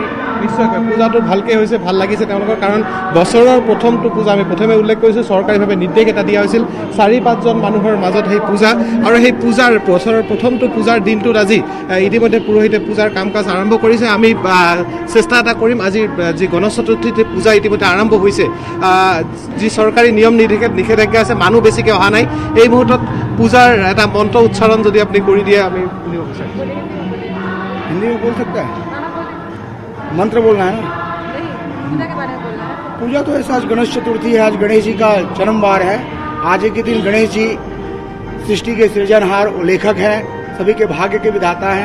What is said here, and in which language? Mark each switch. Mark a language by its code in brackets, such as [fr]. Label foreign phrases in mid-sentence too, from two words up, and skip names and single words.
[as] নিশ্চয়কৈ পূজাটো ভালকৈ হৈছে, ভাল লাগিছে তেওঁলোকৰ, কাৰণ বছৰৰ প্ৰথমটো পূজা আমি প্ৰথমে উল্লেখ কৰিছোঁ, চৰকাৰীভাৱে নিৰ্দেশ এটা দিয়া হৈছিল 4-5জন মানুহৰ মাজত সেই পূজা, আৰু সেই পূজাৰ বছৰৰ প্ৰথমটো পূজাৰ দিনটোত আজি ইতিমধ্যে পুৰোহিতে পূজাৰ কাম কাজ আৰম্ভ কৰিছে। আমি চেষ্টা এটা কৰিম, আজি যি গণেশ চতুৰ্থীতে পূজা ইতিমধ্যে আৰম্ভ হৈছে, যি চৰকাৰী নিয়ম নিষেধাজ্ঞা আছে, মানুহ বেছিকৈ অহা নাই, এই মুহূৰ্তত পূজাৰ এটা মন্ত্ৰ উচ্চাৰণ যদি আপুনি কৰি দিয়ে আমি শুনিব বিচাৰিছোঁ। [hi] हिंदी में बोल सकता है, मंत्र बोलना है ना। पूजा तो ऐसा, आज गणेश चतुर्थी है, आज गणेश जी का जन्मवार है। आज के दिन गणेश जी सृष्टि के सृजनहार और लेखक हैं, सभी के भाग्य के विधाता हैं।